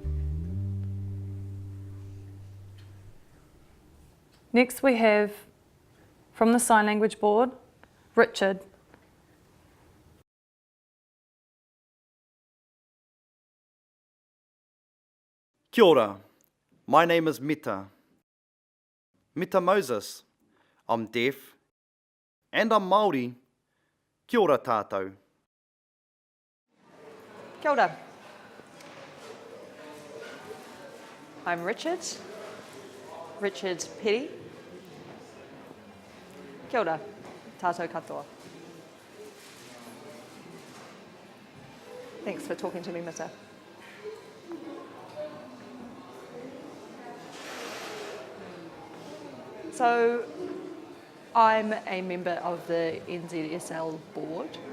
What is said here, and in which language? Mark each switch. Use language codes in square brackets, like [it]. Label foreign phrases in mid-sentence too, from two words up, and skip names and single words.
[en] Next we have, from the Sign Language Board, Richard. [mi] Kia ora. [en] My name is Mita. Mita Moses. I'm deaf and I'm Māori. [mi] Kia ora tātou. Kia ora. [en] I'm Richard Petty. [mi] Kia ora, tātou katoa. [en] Thanks for talking to me, Mita. So, I'm a member of the NZSL board.